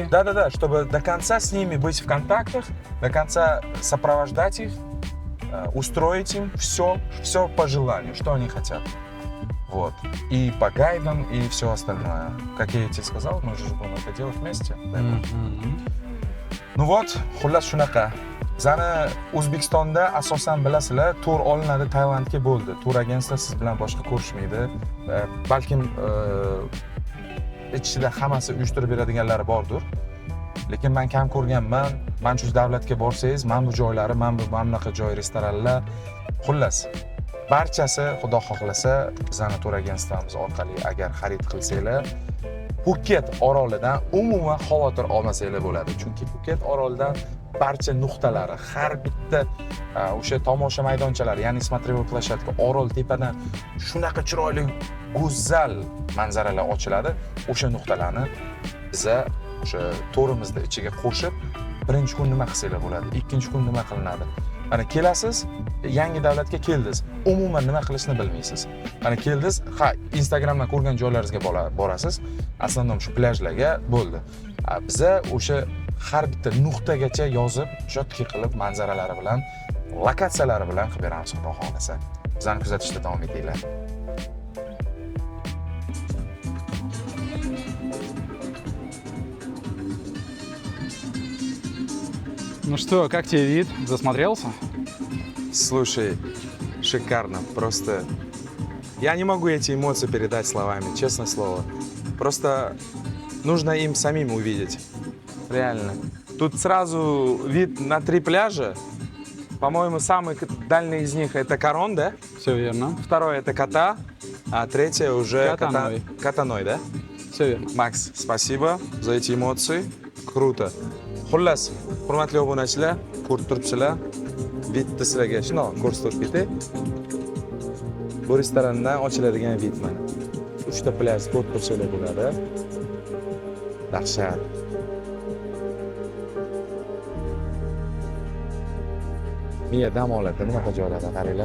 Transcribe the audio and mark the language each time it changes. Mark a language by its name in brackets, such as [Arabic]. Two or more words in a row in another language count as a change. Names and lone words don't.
[Russian] Да, чтобы до конца с ними быть в контактах, до конца сопровождать их, устроить им все по желанию, что они хотят. Вот. И по гайдам, и все остальное. Как я тебе сказал, мы же будем это делать вместе. Ну вот, [Uzbek] xullas shunaqa. Bizani O'zbekistonda asosan bilasizlar, tur olinadi Tailandga bo'ldi. Tur agentlar siz bilan boshqa ko'rishmaydi. Balkim ichida hammasi uyushtirib beradiganlari bordir. Lekin men kam ko'rganman. Men shu davlatga borsangiz, men bu joylari, men bu mamlakat joy restoranlar, xullas barchasi xudo xohlasa bizani tur agentstvamiz orqali agar xarid qilsanglar, Phuket orolidan umuman xavotir olmasanglar bo'ladi. Chunki Phuket orolidan barcha nuqtalari, har bitta o'sha tomosha maydonchalari, ya'ni [Russian] смотровой площадка [Uzbek] orol tepadan shunaqa chiroyli, go'zal manzaralar ochiladi. O'sha nuqtalarni biza o'sha turimizni ichiga qo'shib, birinchi kun nima qilsanglar bo'ladi, ikkinchi kun nima qilinadi. Mana kelasiz, yangi davlatga keldingiz, umuman nima qilishni bilmaysiz. Mana keldingiz, Instagramdan ko'rgan joylaringizga borasiz, aslında shu plyajlarga bo'ldi. Biza o'sha har bitta nuqtagacha yozib, jotki qilib manzaralari bilan, lokatsiyalari bilan qilib beramiz, xudo xolasa. Bizani kuzatishda davom etinglar. [Russian] Ну что, как тебе вид? Засмотрелся? Слушай, шикарно, просто я не могу эти эмоции передать словами, честное слово. Просто нужно им самим увидеть, реально. Тут сразу вид на 3 пляжа. По-моему, самый дальний из них это Корон, да? Все верно. Второй это Кота, а третье уже Котаной. Котаной, да? Все верно. Макс, спасибо за эти эмоции. Круто. [Uzbek] Xullas, hurmatli obunachilar, ko'rib turibsizlar. Vidni sizlarga shundoq ko'rsatib ketay. Bu restorandan ochiladigan vid mana. 3 ta plyaj ko'rib turibsizlar bo'ladi. Dahshat. Miya dam oladi, bunaqa joylarda qaranglar.